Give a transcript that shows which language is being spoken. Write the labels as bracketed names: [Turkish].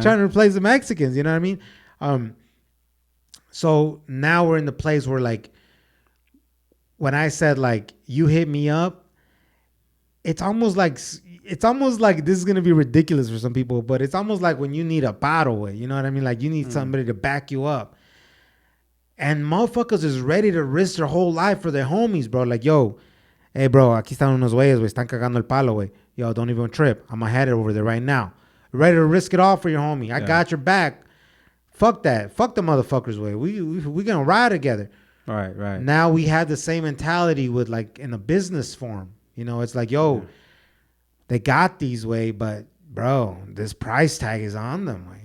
[English] Trying to replace the Mexicans, you know what I mean? So now we're in the place where, like, when I said, like, you hit me up, it's almost like this is going to be ridiculous for some people, but it's almost like when you need a bottle, you know what I mean? Like, you need somebody to back you up. And motherfuckers is ready to risk their whole life for their homies, bro. Like, yo, hey, bro, [Spanish] aquí están unos güeyes, güey, están cagando el palo, güey. [English] Yo, don't even trip. I'm going to head over there right now. Ready to risk it all for your homie. I got your back. Fuck that. Fuck the motherfuckers, way. We gonna ride together. Right. Now we have the same mentality with, like, in a business form. You know, it's like, yo, they got these way, but bro, this price tag is on them, way.